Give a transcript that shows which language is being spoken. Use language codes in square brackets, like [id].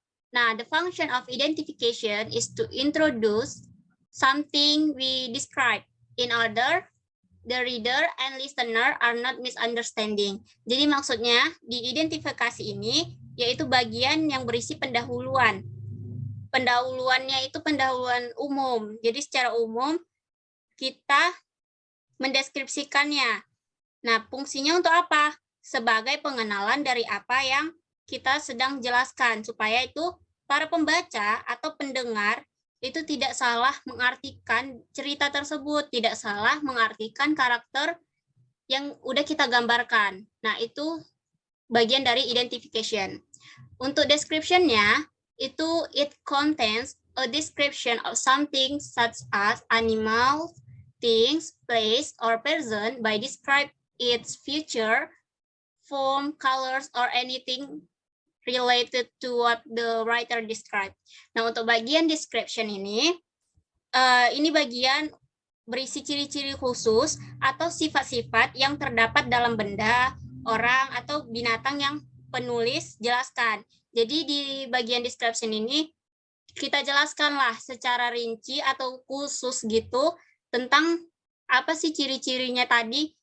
[en] Nah, the function of identification is to introduce something we describe in order the reader and listener are not misunderstanding. [id] Jadi maksudnya di identifikasi ini yaitu bagian yang berisi pendahuluan. Pendahuluannya itu pendahuluan umum. Jadi secara umum kita mendeskripsikannya. Nah, fungsinya untuk apa? Sebagai pengenalan dari apa yang kita sedang jelaskan supaya itu para pembaca atau pendengar itu tidak salah mengartikan cerita tersebut, tidak salah mengartikan karakter yang udah kita gambarkan. Nah, itu bagian dari identification. Untuk description-nya, itu [en] it contains a description of something such as animal, things, place, or person by describe its feature, form, colors, or anything related to what the writer described. [id] Nah, untuk bagian description ini bagian berisi ciri-ciri khusus atau sifat-sifat yang terdapat dalam benda, orang, atau binatang yang penulis jelaskan. Jadi di bagian description ini kita jelaskanlah secara rinci atau khusus gitu tentang apa sih ciri-cirinya tadi.